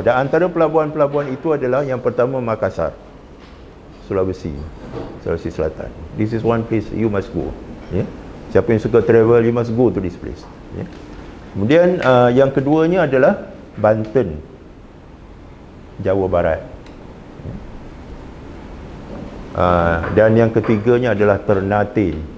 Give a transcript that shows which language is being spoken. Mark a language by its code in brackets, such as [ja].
[id] Dan antara pelabuhan-pelabuhan itu adalah yang pertama Makassar, Sulawesi Selatan. [en] This is one place you must go, ya. [id] Siapa yang suka travel, [en] you must go to this place, ya. [id] Kemudian yang keduanya adalah Banten, Jawa Barat, ya. Dan yang ketiganya adalah Ternate.